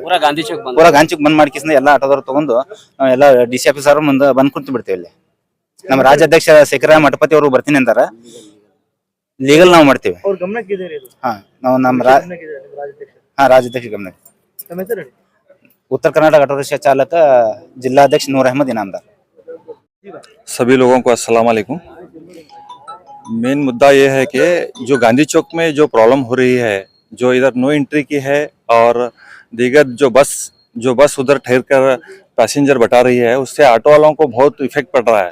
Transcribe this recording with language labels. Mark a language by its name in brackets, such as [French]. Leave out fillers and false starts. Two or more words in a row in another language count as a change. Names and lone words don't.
[Kannada] ಪೂರಾ ಗಾಂಧಿ ಚೌಕ್ ಬಂದ್ ಮಾಡ್ಕಿಸಿಂದ ಎಲ್ಲ ಆಟೋದವ್ರು ತಗೊಂಡು ನಾವು ಎಲ್ಲ [English] DC officer [Kannada] ಮುಂದೆ ಬಂದ್ ಕುಂತು ಬಿಡ್ತೇವೆ. ಇಲ್ಲಿ ನಮ್ಮ ರಾಜ್ಯಾಧ್ಯಕ್ಷ ಶೇಖರ ಮಠಪತಿ ಅವರು ಬರ್ತೀನಿ ಅಂತಾರ. ಲೀಗಲ್ ನಾವು ಮಾಡ್ತೀವಿ. ಅವ್ರ ಗಮನಕ್ಕೆ ಇದೆ ಇದು? ನಾವು ನಮ್ಮ ರಾಜ್ಯಾಧ್ಯಕ್ಷ ಗಮನ. ನಮ್ಮ ಹೆಸರು ಹೇಳಿ. [Hindi] उत्तर कर्नाटक [English] auto rickshaw [Hindi] चालक जिलाध्यक्ष नूर अहमद इनामदार। सभी लोगों को [Arabic] السلام عليكم. [Hindi] मेन मुद्दा ये है कि जो गांधी चौक में जो प्रॉब्लम हो रही है, जो इधर [English] no entry [Hindi] की है और दीगर जो बस उधर ठहर कर पैसेंजर बटा रही है, उससे ऑटो वालों को बहुत इफेक्ट पड़ रहा है।